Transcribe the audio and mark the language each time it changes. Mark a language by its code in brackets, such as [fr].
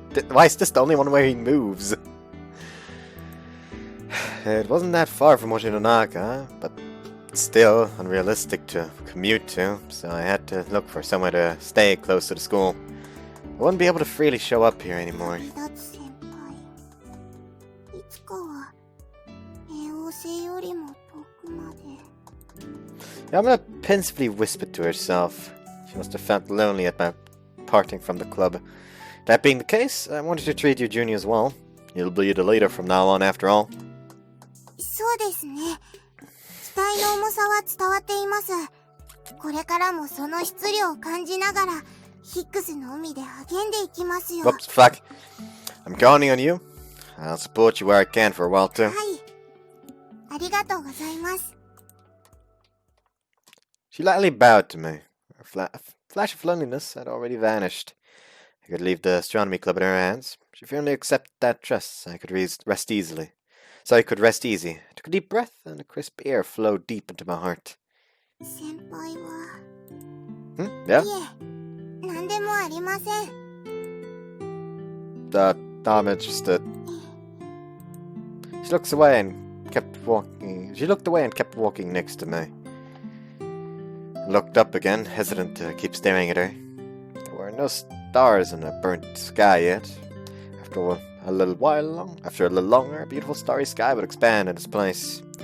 [en] Why is this the only one where he moves? It wasn't that far from Oshinonaka, but still unrealistic to commute to, so I had to look for somewhere to stay close to the school. I wouldn't be able to freely show up here anymore. [ja] 離脱先輩。いつかは冥王星よりも遠くまで。 [en] Yamada pensively whispered to herself. She must have felt lonely at my parting from the club. That being the case, I wanted to treat you juniors well. You'll be the leader from now on, after all. [ja] そうですね。期待の重さは伝わっています。これからもその質量を感じながら、ヒックスの海で励んでいきますよ。 [en] Whoops, fuck. I'm counting on you. I'll support you where I can for a while, too. [ja] はい。ありがとうございます。 [en] She lightly bowed to me. A flash of loneliness had already vanished. I could leave the astronomy club in her hands. She firmly accepted that trust. I could rest easily. So I could rest easy. I took a deep breath, and the crisp air flowed deep into my heart. [ja] 先輩は。 [en] Yeah? [ja] いえ、何でもありません。 [en] Just She looks away and kept walking. She looked away and kept walking next to me. I looked up again, hesitant to keep staring at her. There were no stars in the burnt sky yet. After a little longer, a beautiful starry sky would expand in its place.